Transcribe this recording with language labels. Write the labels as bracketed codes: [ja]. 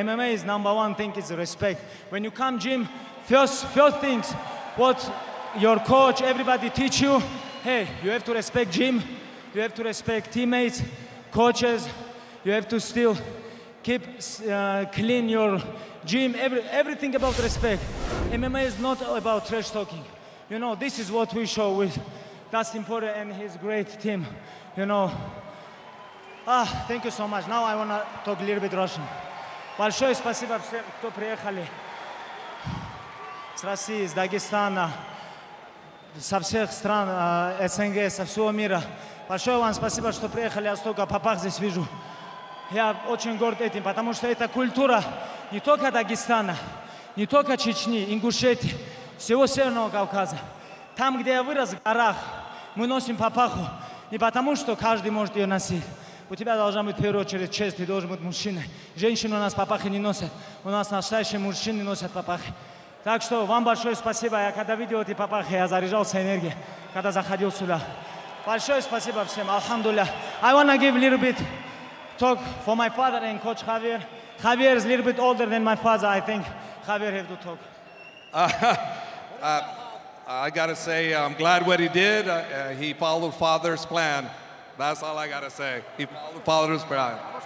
[en] MMA is #1 thing is respect. When you come gym, first things, what your coach, everybody teach you, hey, you have to respect gym, you have to respect teammates, coaches, you have to still keep clean your gym, everything about respect. MMA is not about trash talking. You know, this is what we show with Dustin Poirier and his great team. You know, thank you so much. Now I want to talk a little bit Russian. [ru] Большое спасибо всем, кто приехали с России, с Дагестана, со всех стран СНГ, со всего мира. Большое вам спасибо, что приехали. Я столько попах здесь вижу. Я очень горд этим, потому что это культура не только Дагестана, не только Чечни, Ингушетии, всего Северного Кавказа. Там, где я вырос, в горах, мы носим папаху не потому, что каждый может ее носить. У тебя должна быть в первую очередь честь, ты должен быть мужчиной. Женщины у нас папахи не носят, у нас настоящие мужчины носят папахи. Так что вам большое спасибо. Я когда видел эти папахи, я заряжался энергией, когда заходил сюда. Большое спасибо всем, алхамдулилля. [en] I want to give a little bit talk for my father and Coach Javier. Javier is a little bit older than my father. I think Javier have to talk. I got to say, I'm glad what he did. He followed Father's plan. That's all I got to say. He followed Father's plan.